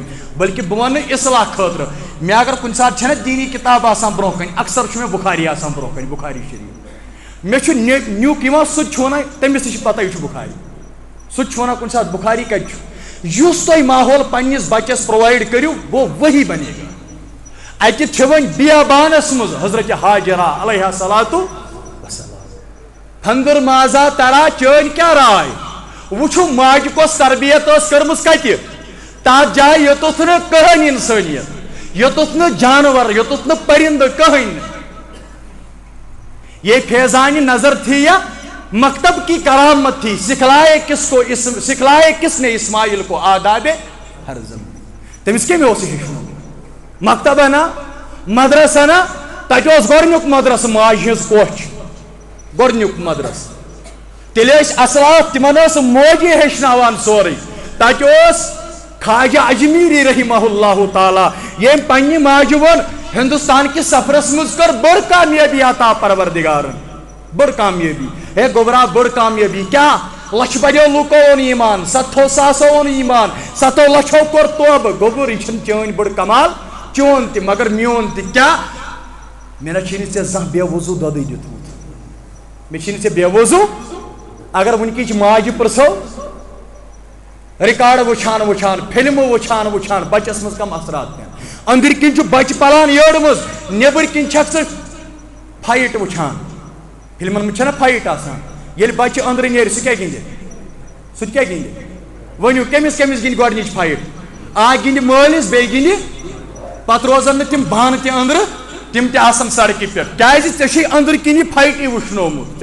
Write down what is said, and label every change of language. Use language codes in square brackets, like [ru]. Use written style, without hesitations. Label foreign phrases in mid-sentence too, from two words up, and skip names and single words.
[ks] بلکہِ بہٕ وَنہٕ اصلاح خٲطرٕ مےٚ اگر کُنہِ ساتہٕ چھےٚ نہ دیٖنی کِتاب آسان برونٛہہ کَنہِ اکثر چھُ مےٚ بُخاری آسان برونٛہہ کَنہِ بُخاری شریٖف مےٚ چھُ نیُک یِوان سُہ تہِ چھُ وَنان تٔمِس تہِ چھِ پتہ یہِ چھُ بُخاری سُہ تہِ چھُ وَنان کُنہِ ساتہٕ بُخاری کَتہِ چھُ یُس تۄہہِ ماحول پننِس بچس پرووایڈ کٔرِو [ur] وہ وہی بنے گا [ks] اتہِ چھِ وۄنۍ بیابانس منٛز حضرت ہاجرہ [ar] علیہ الصلوۃ وسلام فانظر ماذا تری [ks] چٲنۍ کیٛاہ راے وٕچھو ماجہِ کۄس تربیت ٲس کٔرمٕژ کتہِ تتھ جایہِ یوٚتَتھ نہٕ کٕہٕنۍ انسٲنیت یوٚتَتھ نہٕ جانور یوٚتَتھ نہٕ پٔرِندٕ کٕہٕنۍ نہٕ [ur] یہ فیضانِ نظر تھی یا مکتب کی کرامت تھی سکھلائے کس نے اسماعیل کو آداب [ks] ہر زمین تمس کمی اوس ہیچھنومُت مکتب نا مدرسہ نا تتہ گۄڈنیُک مدرسہ ماجہِ ہٕنٛز کوٹھ گۄڈنیُک مدرسہ تیٚلہِ ٲسۍ اصلاف تِمن ٲس موجی ہیٚچھناوان سورُے تتہِ اوس خواجہ اجمیری [ar] رحمہ اللہ [ks] تعالیٰ ییٚمۍ پننہِ ماجہِ ووٚن ہندوستان کس سفرس مز کر بڑ کامیابی عطا پروردگارن بڑ کامیابی ہے گوبرا بڑ کامیابی کیا لچھ بڑیو لوکو اون ایمان 700 اون ایمان 7 لچھو کور توبہ گوبر یہ چون بڑ کمال چون تہ مگر میون تہ کیا میرا چھنی ژے زانٛہہ بے وضو دۄدٕے دیُتمُت مےٚ چھنی ژے بے وضو اگر ونکِچ ماجہِ پرژھو ریکارڈ وچھان وچھان فلم وچھان وچھان بچس مز کم اثرات پیان اندر کن چھ بچہ پلان یڑ مز نبر کن چھک ژٕ فائٹ وچھان فلمن مز چھنا فائٹ آسان ییٚلہِ بچہ اندر نیرِ سُہ کیٛاہ گِنٛدِ سُہ تہِ کیٛاہ گِنٛدِ ؤنِو کٔمِس کٔمِس گِنٛدِ گۄڈنِچ فائٹ اکھ گِنٛدِ مٲلِس بیٚیہِ گِنٛدِ پتہٕ روزن نہٕ تِم بانہٕ تہِ أنٛدرٕ تِم تہِ آسن سڑکہِ پٮ۪ٹھ کیٛازِ ژےٚ چھُے أنٛدرٕ کِنی فایٹٕے وٕچھنومُت